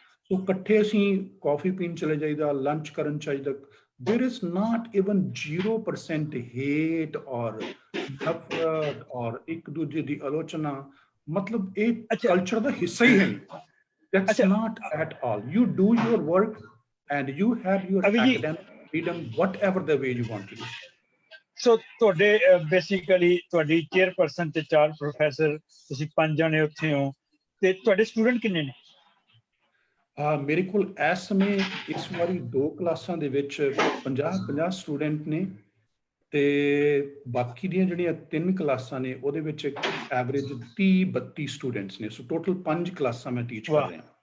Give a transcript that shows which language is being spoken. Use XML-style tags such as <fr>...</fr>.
<pa>ਸੋ ਇਕੱਠੇ ਅਸੀਂ ਕਾਫੀ ਪੀਣ ਚਲੇ ਜਾਈਦਾ, ਲੰਚ ਕਰਨ ਚਾਹੀਦਾ।</pa> <en>there is not even 0% hate</en> <pa>ਔਰ ਨਫ਼ਰਤ ਔਰ ਇੱਕ ਦੂਜੇ ਦੀ ਆਲੋਚਨਾ, ਮਤਲਬ ਇਹ ਕਲਚਰ ਦਾ ਹਿੱਸਾ ਹੀ ਹੈ ਨਹੀਂ।</pa> <en>that's not at all. You do your work and you have your academic freedom whatever the way you want to do.</en> <pa>ਸੋ ਤੁਹਾਡੇ ਬੇਸਿਕਲੀ ਤੁਹਾਡੀ ਚੇਅਰਪਰਸਨ ਤੇ 4 ਪ੍ਰੋਫੈਸਰ, ਤੁਸੀਂ 5 ਜਣੇ ਉੱਥੇ ਹੋ, ਤੇ ਤੁਹਾਡੇ ਸਟੂਡੈਂਟ ਕਿੰਨੇ ਨੇ? ਮੇਰੇ ਕੋਲ ਇਸ ਸਮੇਂ ਇਸ ਵਾਰੀ 2 ਕਲਾਸਾਂ ਦੇ ਵਿੱਚ 50 ਸਟੂਡੈਂਟ ਨੇ, ਤੇ ਬਾਕੀ ਦੀਆਂ ਜਿਹੜੀਆਂ 3 ਕਲਾਸਾਂ ਨੇ ਉਹਦੇ ਵਿੱਚ ਐਵਰੇਜ 30-32 ਸਟੂਡੈਂਟਸ ਨੇ। ਸੋ ਟੋਟਲ 5 ਕਲਾਸਾਂ ਮੈਂ ਟੀਚ ਕਰ ਰਿਹਾ।</pa>